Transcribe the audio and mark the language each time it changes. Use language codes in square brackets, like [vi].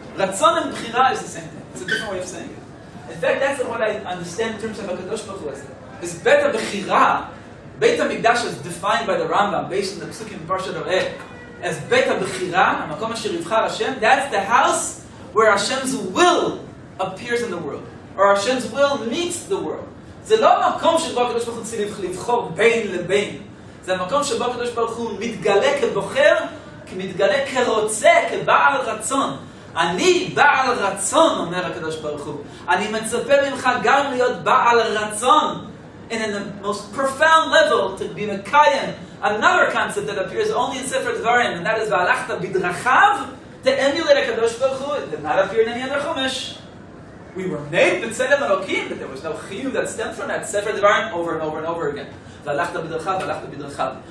[en] Ratzon and Bechira is the same thing. It's a different way of saying it. In fact, that's what I understand in terms of HaKadosh Baruch Hu. Is Beta Bechira, Beit HaMikdash is defined by the Rambam, based on the Psukim in Parshat Oreh, as Beta Bechira, Hamakom Asher Yivchar Hashem, that's the house where Hashem's will appears in the world, or Hashem's will meets the world. [he] זה לא המקום שבו הקדוש ברוך הוא צריך לבחור בין לבין. זה המקום שבו הקדוש ברוך הוא מתגלה כבוחר, מתגלה כרוצה, כבעל רצון. אני בעל רצון, אומר הקדוש ברוך הוא. אני מצפה ממך גם להיות בעל רצון. [en] And in the most profound level, to be Mekayim, another concept that appears only in Sefer Dvarim, and that is V'alachta bidrachav, to emulate HaKadosh Baruch Hu. It did not appear in any other Chumash. We were made b'tzelem Elokim, but there was no chiyuv that stemmed from that. Sefer Dvarim over and over and over again. V'alachta bidrachav, v'alachta bidrachav.